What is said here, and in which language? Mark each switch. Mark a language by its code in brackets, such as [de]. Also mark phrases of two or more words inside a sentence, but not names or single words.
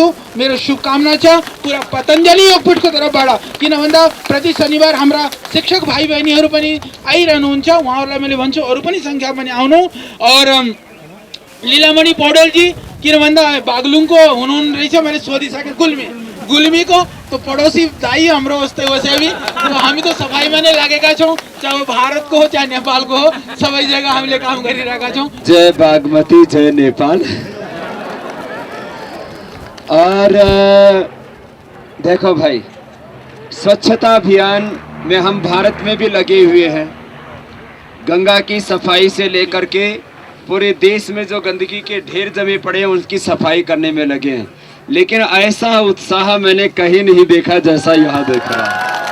[ne] मेरो शुभकामना छ पुरा पतञ्जलि योगपीठको तर्फबाट। किन भन्दा प्रति शनिबार हाम्रा शिक्षक भाइ बहिनीहरू पनि आइरहनुहुन्छ। उहाँहरूलाई मैले भन्छु अरू पनि सङ्ख्या पनि आउनु। और लीलामणि पौडेलजी किन भन्दा बागलुङको हुनुहुन्न रहेछ, मैले सोधिसकेँ। गुल्मीको [hi] तो पड़ोसी [ne] दाई हाम्रो उस्तै [hi] वैसे भी तो [ne] हामी तो सफाईमा नै लागेका छौँ, चाहे भारतको हो चाहे नेपालको हो, सबै जग्गा हामीले काम गरिरहेका छौँ। जय बागमती, जय नेपाल। [hi] और देखो भाई, स्वच्छता अभियान में हम भारत में भी लगे हुए हैं। गंगा की सफाई से लेकर के पूरे देश में जो गंदगी के ढेर जमे पड़े हैं उनकी सफाई करने में लगे हैं, लेकिन ऐसा उत्साह मैंने कहीं नहीं देखा जैसा यहाँ देख रहा हूं।